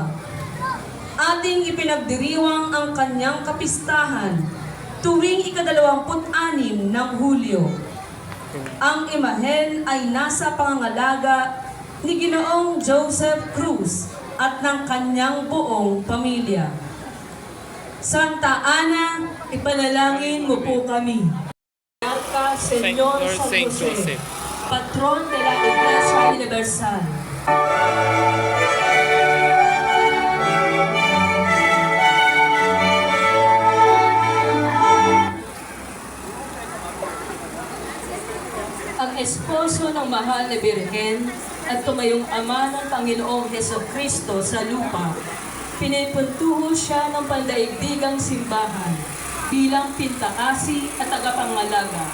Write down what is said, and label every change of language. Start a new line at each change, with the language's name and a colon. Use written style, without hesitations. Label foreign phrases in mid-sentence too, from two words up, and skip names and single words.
Filipino: Ating ipinagdiriwang ang kanyang kapistahan tuwing 26 ng Hulyo. Ang imahen ay nasa pangangalaga ni Ginoong Joseph Cruz at ng kanyang buong pamilya. Santa Ana, ipanalangin mo po kami. Marca Señor San Jose, Patron de la Iglesia Universal. Ang esposo ng mahal na Birhen at tumayong ama ng Panginoong Hesukristo sa lupa, pinipuntuho siya ng pandaigdigang simbahan bilang pintakasi at tagapangalaga.